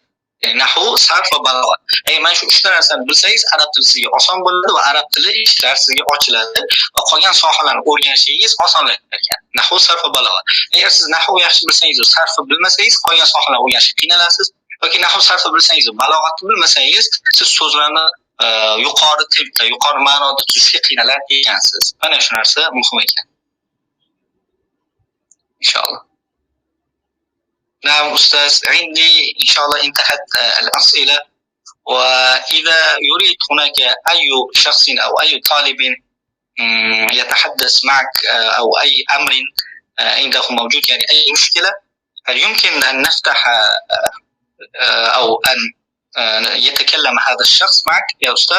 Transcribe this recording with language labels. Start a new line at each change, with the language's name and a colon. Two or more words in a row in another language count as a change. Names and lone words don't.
Uzbek: Ya'ni nahvu, sarf va balog'at. Mana shu uchta narsani bilsangiz, arab tili sizga oson bo'ladi va arab tili eshiklar sizga ochiladi va qolgan sohalarni o'rganishingiz osonlashar ekan. Nahvu, sarf va balog'at. Agar siz nahvu yaxshi bilsangiz va sarfni bilmasangiz, qolgan sohalarni o'rganishga qiynalasiz. Yoki nahvu, sarfni bilsangiz va balog'atni bilmasangiz, siz so'zlarni yuqori tempda, yuqori ma'noda tuzishga qiynalar ekansiz. Mana shu narsa muhim ekan.
Arabic: إن شاء الله. نعم أستاذ، عندي إن شاء الله انتهت الأسئلة، وإذا يريد هناك أي شخص أو أي طالب يتحدث معك أو أي أمر عنده موجود، يعني أي مشكلة، هل يمكن أن نفتح أو أن يتكلم هذا الشخص معك يا أستاذ؟